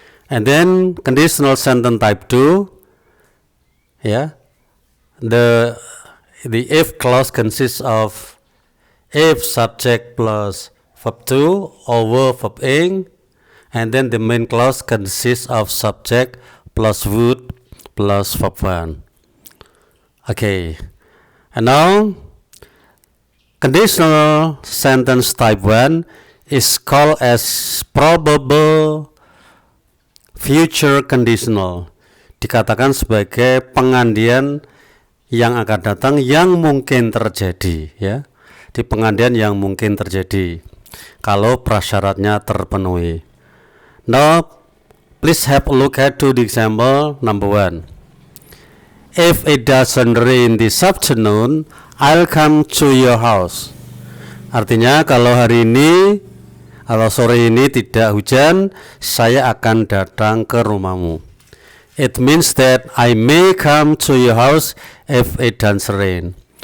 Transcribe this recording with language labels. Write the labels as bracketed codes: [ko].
[en] And then conditional sentence type 2, the if clause consists of if subject plus verb 2 over verb ing, and then the main clause consists of subject plus would plus verb 1. Okay, and now conditional sentence type 1 is called as probable future conditional. [id] Dikatakan sebagai pengandian yang akan datang yang mungkin terjadi, ya. Di pengandian yang mungkin terjadi kalau prasyaratnya terpenuhi. [en] Now please have a look at to the example number 1. If it doesn't rain this afternoon, I'll come to your house. [id] Artinya kalau hari ini atau sore ini tidak hujan, saya akan datang ke rumahmu. [en] It means that I may come to your house if it doesn't rain.